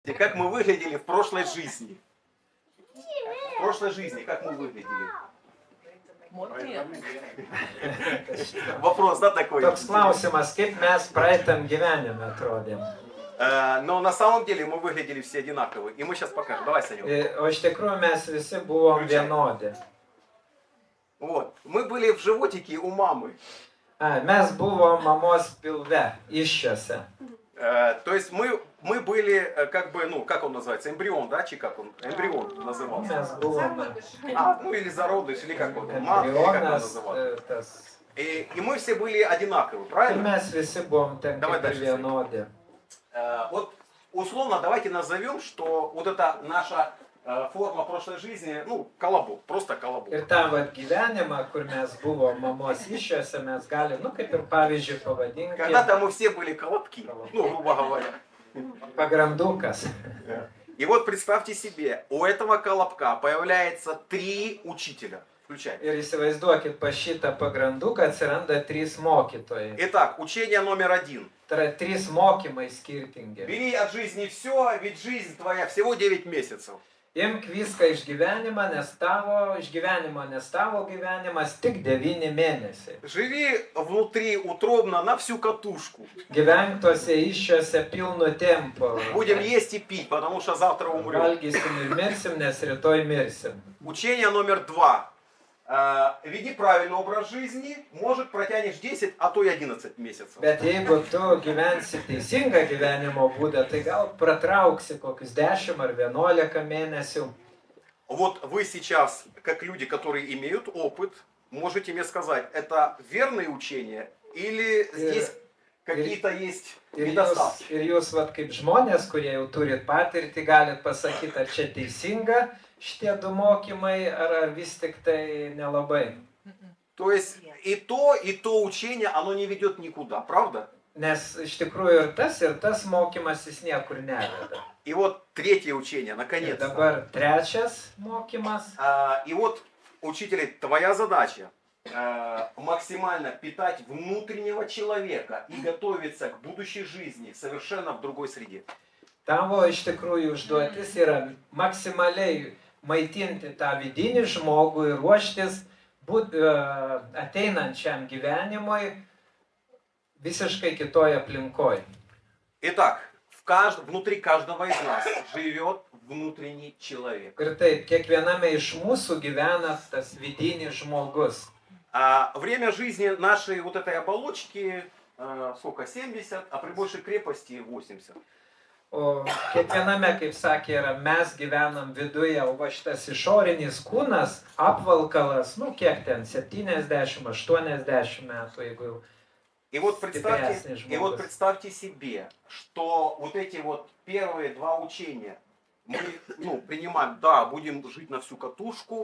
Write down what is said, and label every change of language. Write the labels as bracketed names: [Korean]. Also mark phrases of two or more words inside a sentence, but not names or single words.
[Russian] Как мы выглядели в прошлой жизни. В прошлой жизни, как мы выглядели. Вопрос, да, такой? [Lithuanian] Toks klausimas, kaip mes praeitam gyvenime atrodėm. [Russian] Но на самом деле мы выглядели все одинаковые. И мы сейчас покажем. Давай, Санек. [Lithuanian] O iš tikrųjų mes visi buvom vienodi. [Russian] Вот. Мы были в животике у мамы. [Lithuanian] Mes buvom mamos pilve, iššiose. [Russian] То есть мы были, как бы, ну, как он называется, эмбрион, да, чи как он? Эмбрион назывался. [Lithuanian] Mes buvom [Russian] Ну или зародыш, или как он? Мат, или как он [Lithuanian] embrionas. [Russian] назывался. И мы все были одинаковы, [Lithuanian] Ir [Russian] правильно? [Lithuanian] mes visi buvom ten [Russian] Давай [Lithuanian] kaip ir [Russian] дальше, [Lithuanian] vienodi. [Russian] Вот условно давайте назовем, что вот эта наша форма прошлой жизни, ну, колобок, просто колобок. [Lithuanian] Ir tą vat gyvenimą, kur mes buvom mamos iššiose, mes galim, nu kaip ir pavyzdžiui pavadinti, [Russian] Когда-то мы все были колобки, ну, грубо говоря. [Lithuanian] pagrandukas. [Russian] И вот представьте себе, у этого колобка появляется 3 учителя. Включай. [Lithuanian] Ir įsivaizduokit, pa šitą pagranduką atsiranda 3 mokytojai. [Russian] Итак, учение номер 1. [Lithuanian] Tai yra 3 mokymai skirtingi. [Russian] Бери от жизни все, ведь жизнь твоя всего 9 месяцев. [Lithuanian] Imk viską iš gyvenimo, nes tavo gyvenimas tik 9 mėnesiai. [Russian] Живи внутри утробно на всю катушку. [Lithuanian] Gyvenk tuose iššiose pilnu tempu. [Russian] Будем есть и пить, потому что завтра умрем. [Lithuanian] Valgysim ir mirsim, nes rytoj mirsim. [Russian] Учение номер 2. Веди правильный образ жизни, может протянешь 10, а то и 11 месяцев. [Lithuanian] Bet jeigu tu gyvensi teisingą gyvenimo būdą, tai gal pratrauksi kokius 10 ar 11 mėnesių. [Russian] Вот вы сейчас, как люди, которые имеют опыт, можете мне сказать, это верные учения или здесь какие-то есть недостатки? [Lithuanian] Ir jūs vat, kaip žmonės, kurie jau turit patirtį, galit pasakyti, ar čia teisinga šitie 2 mokymai, ar vis tik tai nelabai. [Russian] То есть и то учение, оно не ведет никуда, правда? [Lithuanian] Nes iš tikrųjų ir tas mokymasis niekur neveda. [Russian] И вот третье учение, [Lithuanian] Ir [Russian] наконец-то. [Lithuanian] dabar trečias mokymas. [Russian] И вот, учитель, твоя задача максимально питать внутреннего человека и готовиться к будущей жизни совершенно в другой среде. [Lithuanian] Tavo iš tikrųjų užduotis yra maksimaliai maitinti tą vidinį žmogų ir ruoštis ateinančiam gyvenimui visiškai kitoj aplinkoj. [Russian] Итак, внутри каждого из нас живет внутренний человек. [Lithuanian] Ir taip, kiekviename iš mūsų gyvena tas vidinis žmogus. [Russian] Время жизни нашей вот этой оболочки, сколько, 70, а при большей крепости 80. [Lithuanian] O kiekviename, kaip sakė, yra mes gyvenam viduje, o va šitas išorinis kūnas, apvalkalas, nu kiek ten, 70-80 metų, jeigu jau. [Russian] И вот представьте себе, что вот эти вот первые 2 учения мы принимаем, да, будем жить на всю катушку.